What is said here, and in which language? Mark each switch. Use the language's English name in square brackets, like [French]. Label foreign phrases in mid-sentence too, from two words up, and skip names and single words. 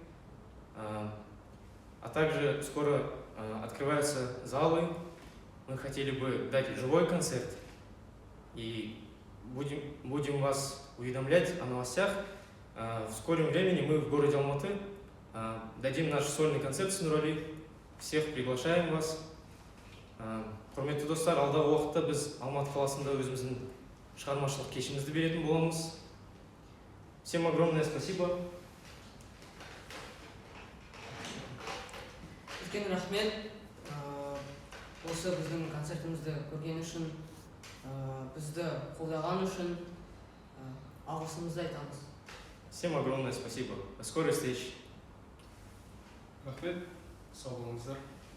[Russian] А также скоро открываются залы. Мы хотели бы дать живой концерт. И будем вас уведомлять о новостях. В скором времени мы в городе Алматы дадим наш сольный концерт с Нурали. Всех приглашаем вас. [Kazakh] Құрметті достар, алдағы уақытта біз Алматы қаласында өзіміздің шығармашылық кешімізді беретін боламыз. [Russian] Всем огромное спасибо. [Kazakh] Үлкен рахмет. Осы біздің концертімізді көрген үшін, бізді қолдаған үшін алғысымызды айтамыз. [Russian] Всем огромное спасибо. До скорой встречи. [Kazakh] Рахмет, сау болыңыздар.